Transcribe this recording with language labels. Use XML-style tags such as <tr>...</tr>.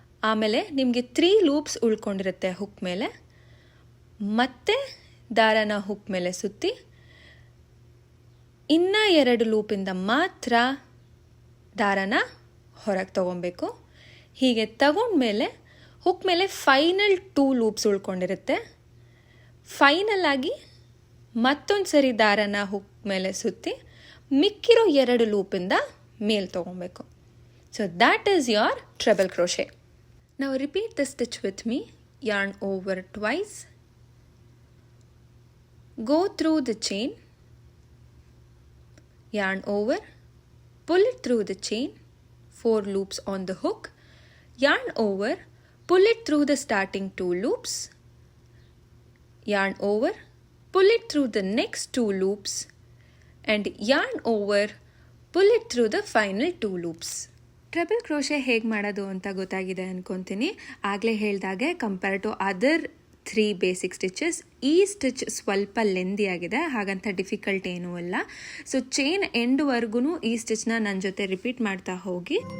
<kn>ಆಮೇಲೆ ನಿಮಗೆ 3 loops ಉಳ್ಕೊಂಡಿರುತ್ತೆ hook ಮೇಲೆ. ಮತ್ತೆ ದಾರಾನ ಹುಕ್ ಮೇಲೆ ಸುತ್ತಿ ಇನ್ನು 2 ಲೂಪಿಂದ ಮಾತ್ರ ದಾರಾನ ಹೊರಗೆ ತಗೊಬೇಕು. ಹೀಗೆ ತಗೊಂಡ್ಮೇಲೆ ಹುಕ್ ಮೇಲೆ ಫೈನಲ್ 2 ಲೂಪ್ಸ್ ಉಳ್ಕೊಂಡಿರುತ್ತೆ. ಫೈನಲ್ ಆಗಿ ಮತ್ತೊಂದು ಸರಿ ದಾರಾನ ಹುಕ್ ಮೇಲೆ ಸುತ್ತಿ ಮಿಕ್ಕಿರೋ 2 ಲೂಪಿಂದ ಮೇಲ್ ತಗೊಬೇಕು.</kn> <en>So that is your treble crochet. Now repeat the stitch with me. Yarn over twice. Go through the chain. Yarn over. Pull it through the chain. 4 loops on the hook. Yarn over. Pull it through the starting 2 loops. Yarn over. Pull it through the next 2 loops. And yarn over. Pull it through the final 2 loops.</en> <kn>Treble crochet ಹೇಗೆ ಮಾಡೋದು ಅಂತ ಗೊತ್ತಾಗಿದೆ ಅಂದ್ಕೊತೀನಿ. ಆಗಲೇ ಹೇಳಿದಾಗೆ</kn> <en>compare to other 3 basic stitches</en> <kn>ಈ stitch ಸ್ವಲ್ಪ lengthy ಆಗಿದೆ, ಹಾಗಂತ ಡಿಫಿಕಲ್ಟ್ ಏನೂ ಅಲ್ಲ. ಸೊ ಚೈನ್ ಎಂಡ್ವರೆಗೂ ಈ ಸ್ಟಿಚ್ನ ನನ್ನ ಜೊತೆ ರಿಪೀಟ್ ಮಾಡ್ತಾ ಹೋಗಿ.</kn>